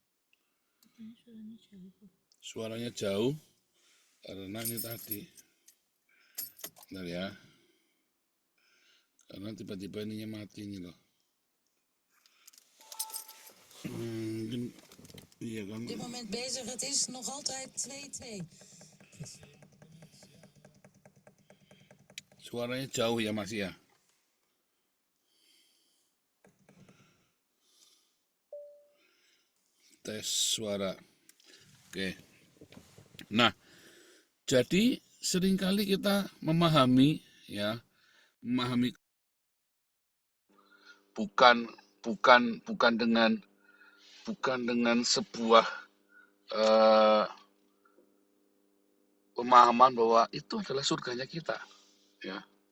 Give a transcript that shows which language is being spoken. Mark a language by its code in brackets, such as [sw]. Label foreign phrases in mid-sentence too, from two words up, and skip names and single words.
[id] Suaranya jauh karena ini tadi. Bentar ya. Karena tiba-tiba ininya mati ini loh. Mungkin iya kan. [nl] Op dit moment bezig, het is nog altijd 2-2. [id] Suaranya jauh ya Mas ya. Tes suara. Oke. Nah, jadi seringkali kita memahami bukan dengan sebuah pemahaman bahwa itu adalah surganya kita, ya.